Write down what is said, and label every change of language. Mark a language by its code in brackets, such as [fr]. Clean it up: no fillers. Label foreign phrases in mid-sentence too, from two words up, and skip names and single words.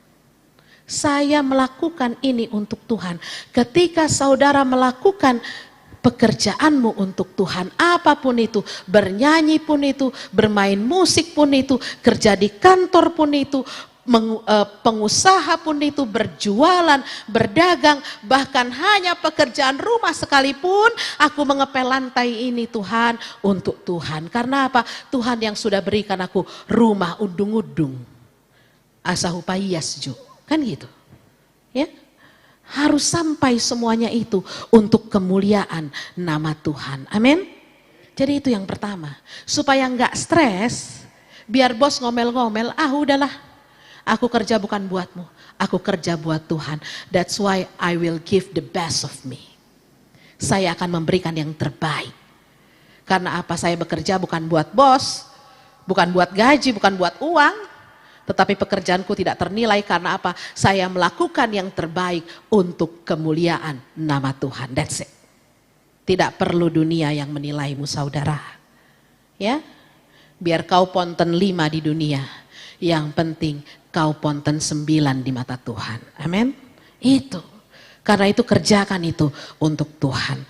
[id] Saya melakukan ini untuk Tuhan. Ketika saudara melakukan pekerjaanmu untuk Tuhan, apapun itu, bernyanyi pun itu, bermain musik pun itu, kerja di kantor pun itu, pengusaha pun itu, berjualan, berdagang, bahkan hanya pekerjaan rumah sekalipun, aku mengepel lantai ini Tuhan, untuk Tuhan. Karena apa? Tuhan yang sudah berikan aku rumah udung-udung, asahupayasju, kan gitu. Ya. Harus sampai semuanya itu untuk kemuliaan nama Tuhan. Amin. Jadi itu yang pertama. Supaya enggak stres, biar bos ngomel-ngomel, udahlah. Aku kerja bukan buatmu, aku kerja buat Tuhan. [en] That's why I will give the best of me. [id] Saya akan memberikan yang terbaik. Karena apa? Saya bekerja bukan buat bos, bukan buat gaji, bukan buat uang. Tetapi pekerjaanku tidak ternilai karena apa? Saya melakukan yang terbaik untuk kemuliaan nama Tuhan. [en] That's it. [id] Tidak perlu dunia yang menilaimu saudara. Ya, biar kau ponten 5 di dunia. Yang penting kau ponten 9 di mata Tuhan. Amin. Itu. Karena itu kerjakan itu untuk Tuhan.